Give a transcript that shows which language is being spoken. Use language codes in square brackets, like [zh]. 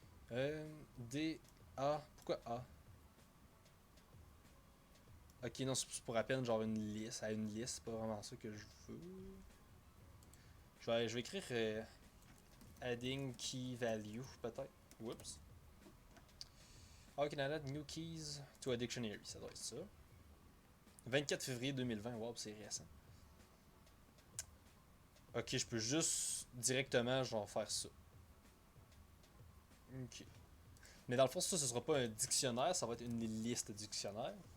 [fr] D, A. Pourquoi A? Ok, non, c'est pour à peine genre une liste. À une liste, c'est pas vraiment ça que je veux. Je vais écrire [en] adding key value, [fr] peut-être. [en] Whoops. How can I add new keys to a dictionary? [fr] Ça doit être ça. 24 février 2020, wow, c'est récent. Ok, je peux juste directement genre faire ça. Ok. Mais dans le fond, ça, ce sera pas un dictionnaire, ça va être une liste dictionnaire.